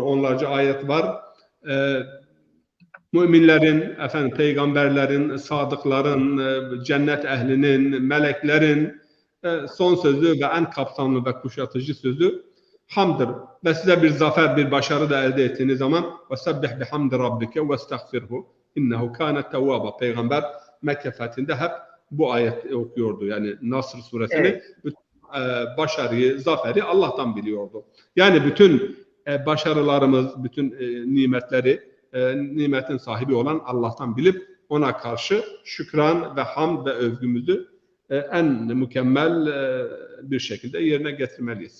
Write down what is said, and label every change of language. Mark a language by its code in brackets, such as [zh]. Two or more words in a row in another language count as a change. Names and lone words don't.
[tr] Onlarca ayet var. Müminlerin, peygamberlerin, sadıkların, cennet ehlinin, meleklerin son sözü ve en kapsamlı ve kuşatıcı sözü hamdır. Ve size bir zafer, bir başarı da elde ettiğiniz zaman [ar] وَسَبِّحْ بِحَمْدِ رَبِّكَ وَاسْتَغْفِرْهُ اِنَّهُ كَانَ تَوَّابًا. [tr] Peygamber Mekke fethinde hep bu ayet okuyordu. Yani Nasr suresini, Evet. başarıyı, zaferi Allah'tan biliyordu. Yani bütün başarılarımız, bütün nimetleri, nimetin sahibi olan Allah'tan bilip ona karşı şükran ve hamd ve övgümüzü en mükemmel bir şekilde yerine getirmeliyiz.